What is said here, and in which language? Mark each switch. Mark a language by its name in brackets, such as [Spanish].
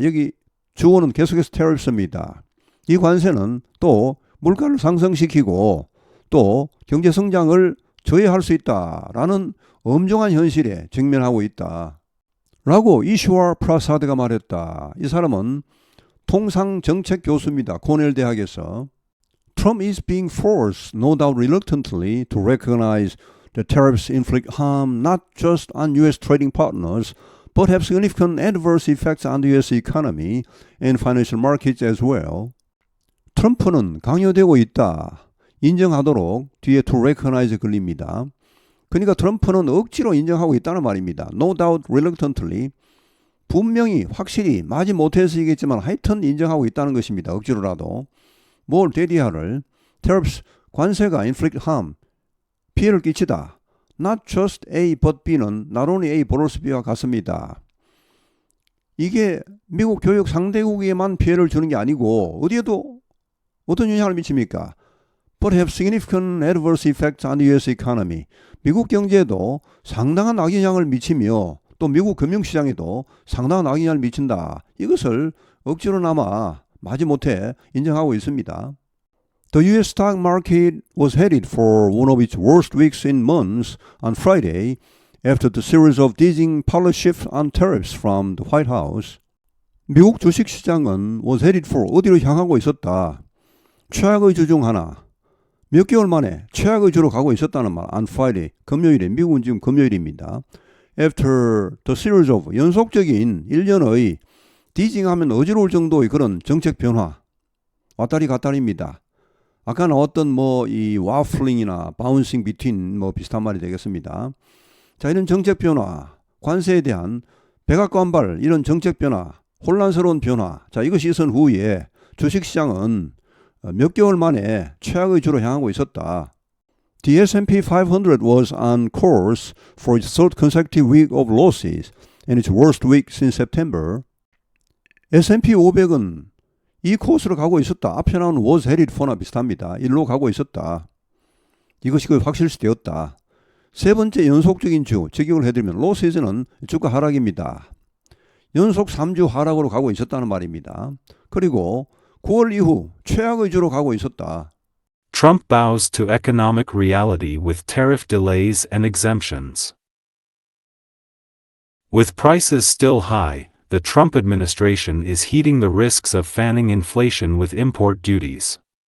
[Korean] 여기 주어는 계속해서 tariffs입니다. 이 관세는 또 물가를 상승시키고 또 경제 성장을 저해할 수 있다라는 엄중한 현실에 직면하고 있다. 라고 이슈와 프라사드가 말했다. 이 사람은 통상정책 교수입니다. 코넬 대학에서. [English] Trump is being forced, no doubt reluctantly, to recognize that tariffs inflict harm not just on U.S. trading partners, but have significant adverse effects on the U.S. economy and financial markets as well. [Korean] 트럼프는 강요되고 있다. 인정하도록 뒤에 [English] to recognize [Korean] 걸립니다. 그러니까 트럼프는 억지로 인정하고 있다는 말입니다. [English] No doubt reluctantly. [Korean] 분명히 확실히 마지 못해서이겠지만 하여튼 인정하고 있다는 것입니다. 억지로라도. 뭘 대리하를 tariffs 관세가 [English] inflict harm [Korean] 피해를 끼치다. [English] Not just A but B는 not only A but also B와 같습니다. [Korean] 이게 미국 교육 상대국에만 피해를 주는 게 아니고 어디에도 어떤 영향을 미칩니까? [English] But have significant adverse effects on the U.S. economy. [Korean] 미국 경제에도 상당한 악영향을 미치며 또 미국 금융시장에도 상당한 악영향을 미친다. 이것을 억지로나마 마지못해 인정하고 있습니다. [English] The U.S. stock market was headed for one of its worst weeks in months on Friday after the series of dizzying policy shifts on tariffs from the White House. [Korean] 미국 주식시장은 [English] was headed for [Korean] 어디로 향하고 있었다. 최악의 주 중 하나. 몇 개월 만에 최악의 주로 가고 있었다는 말. [English] On Friday, [Korean] 금요일에 미국은 지금 금요일입니다. [English] After the series of [Korean] 연속적인 1년의 디징하면 어지러울 정도의 그런 정책 변화. 왔다리 갔다리입니다. 아까 나왔던 이 와플링이나 바운싱 비트윈 비슷한 말이 되겠습니다. 자, 이런 정책 변화, 관세에 대한 백악관발 이런 정책 변화, 혼란스러운 변화. 자, 이것이 있은 후에 주식시장은 몇 개월 만에 최악의 주로 향하고 있었다. [English] The S&P 500 was on course for its third consecutive week of losses and its worst week since September. [Korean] S&P 500은 이 코스로 가고 있었다. 앞에 나온 [English] was headed for [Korean] 나 비슷합니다. 일로 가고 있었다. 이것이 확실시되었다. 세 번째 연속적인 주 적용을 해드리면 loses는 주가 하락입니다. 연속 3주 하락으로 가고 있었다는 말입니다. 그리고 9월 이후 최악의 주로 가고 있었다. [English] Trump bows to economic reality with tariff delays and exemptions. With prices still high, the Trump administration is heeding the risks of fanning inflation with import duties.